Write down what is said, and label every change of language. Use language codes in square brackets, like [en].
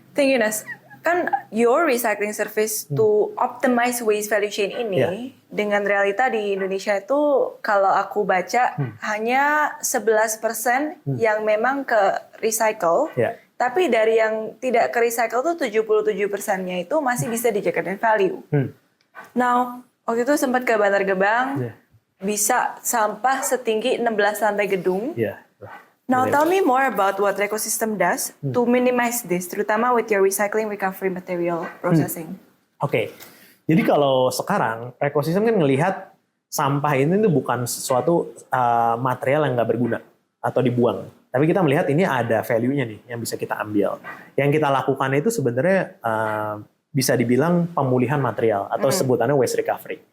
[en] Thank you, [id] Nas. Kan [en] your recycling service to optimize waste value chain [id] ini dengan realita di Indonesia itu kalau aku baca hanya 11% yang memang ke recycle. Tapi dari yang tidak ke recycle tuh 77%-nya itu masih bisa dijadikan value. Now, waktu itu sempat ke Bantar Gebang, bisa sampah setinggi 16 lantai gedung. [en] Now, tell me more about what Recosystem does to minimize this, terutama with your recycling recovery material processing. [id] Oke, jadi kalau sekarang Recosystem kan ngelihat sampah ini tuh bukan sesuatu material yang nggak berguna atau dibuang. Tapi kita melihat ini ada value-nya nih yang bisa kita ambil. Yang kita lakukan itu sebenarnya bisa dibilang pemulihan material atau sebutannya waste recovery.